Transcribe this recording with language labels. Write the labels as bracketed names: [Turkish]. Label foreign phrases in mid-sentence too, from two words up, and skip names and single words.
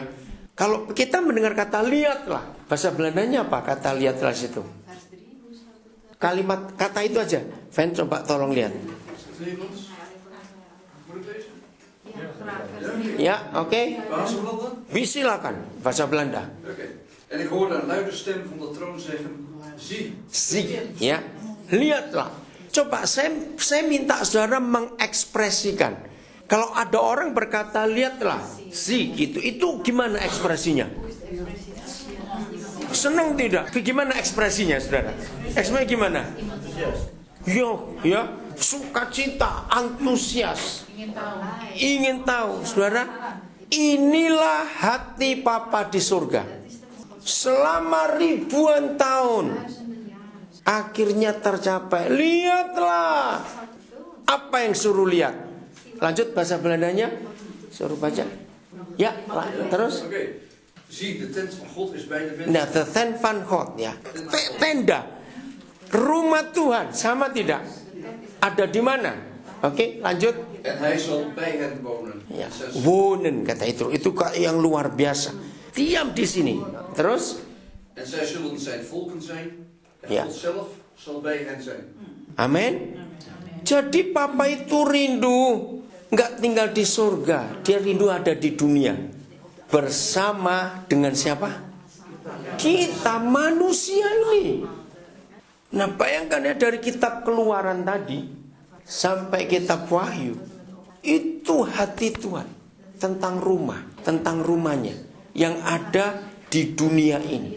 [Indonesian] Kalau kita mendengar kata lihatlah, bahasa Belandanya apa kata lihatlah situ? Kalimat kata itu aja. Ven, coba tolong lihat. Ya, oke. Silakan bahasa Belanda. [Dutch] En ik hoorde een luide stem van de troon zeggen: zie. [Indonesian] Ya, lihatlah. Coba saya minta saudara mengekspresikan. Kalau ada orang berkata lihatlah, gitu. Itu gimana ekspresinya? Senang tidak? Gimana ekspresinya, saudara? Ekspresinya gimana? Ya, sukacita, antusias, ingin tahu, saudara. Inilah hati Papa di surga. Selama ribuan tahun, akhirnya tercapai. Lihatlah. Apa yang suruh lihat? Lanjut bahasa Belandanya. Suruh baca. Ya, terus. [Dutch] Zie, de tent van God is bij de Nah, [English] the tent [Dutch] van God, [Indonesian] ya. Tenda. Rumah Tuhan sama tidak? Ada di mana? Oke, lanjut. [Dutch] En hij zal bij hen wonen. [Indonesian] Ya, [Dutch] Vers 6. [Indonesian] wonen kata itu yang luar biasa. Diam di sini. Terus? [Dutch] En zij zullen zijn volken zijn. En Ja. God zelf zal bij hen zijn. [Indonesian] Amin. Jadi Papa itu rindu nggak tinggal di surga, dia rindu ada di dunia bersama dengan siapa? Kita manusia ini. Nah, bayangkan ya, dari kitab Keluaran tadi sampai kitab Wahyu, itu hati Tuhan tentang rumah, tentang rumahnya yang ada di dunia ini.